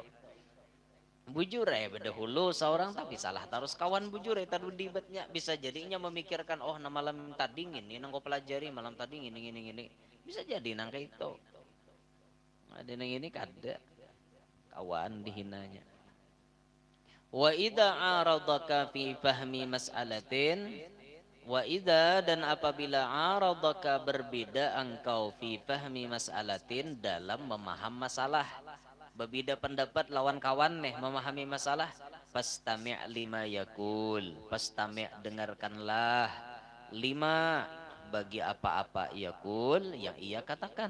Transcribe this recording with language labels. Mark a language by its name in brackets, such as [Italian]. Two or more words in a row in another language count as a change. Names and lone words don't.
[Banjar] Bujur ya berdahulu seorang tapi salah terus kawan bujur ya tadu dibatnya bisa jadinya memikirkan oh nah malam tadi ini nang kau pelajari malam tadi ini bisa jadi nang kayak itu ada nang ini kada kawan dihinanya. [Arabic] Wa idza aradaka fi fahmi mas'alatin wa idza [Banjar] dan apabila [Arabic] aradaka [Banjar] berbeda engkau [Arabic] fi fahmi mas'alatin [Banjar] dalam memaham masalah. Berbeda pendapat lawan kawan nih memahami masalah. [Arabic] Fastami' lima yakul. [Banjar] Fastami' dengarkanlah lima bagi apa-apa yakul yang ia katakan.